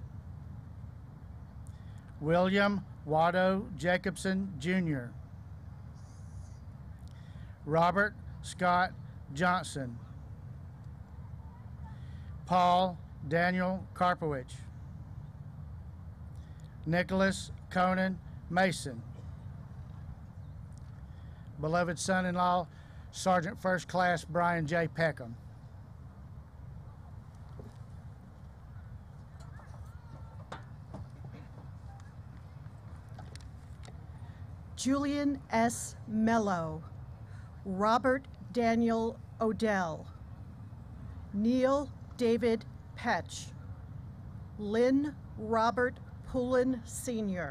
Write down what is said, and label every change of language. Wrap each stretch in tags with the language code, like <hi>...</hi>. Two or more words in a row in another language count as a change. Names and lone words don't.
<en>William Watto Jacobson, Jr. Robert Scott Johnson. Paul Daniel Karpowicz. Nicholas Conan Mason. Beloved son-in-law, Sergeant First Class Brian J. Peckham. Julian S. Mello, Robert Daniel Odell, Neil David Petch, Lynn Robert Poulin Sr.,</en>